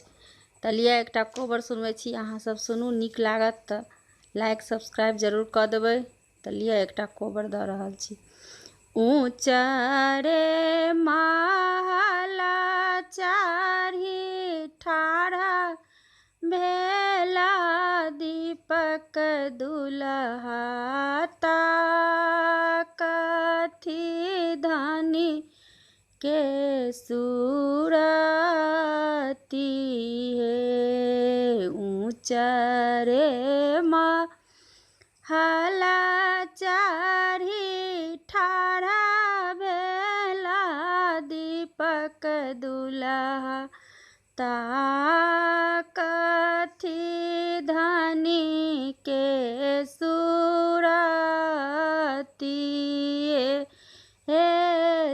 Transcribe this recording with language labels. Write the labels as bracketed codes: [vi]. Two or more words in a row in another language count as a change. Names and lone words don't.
[mai] तऽ लिअ एकटा कोबर सुनबै छी, अहाँ सब सुनू, नीक लागत तऽ [en] like subscribe [mai] जरूर कऽ देबै। तऽ लिअ एकटा कोबर दऽ रहल छी। ऊँचा रे महला चारि ठाढ़ा भेला दीपक दुल्हा कथी धनी के सूरती हे। ऊँचा रे महला चारि ठाढ़ा भेला दीपक दुल्हा कथी धनी के सूरती हे।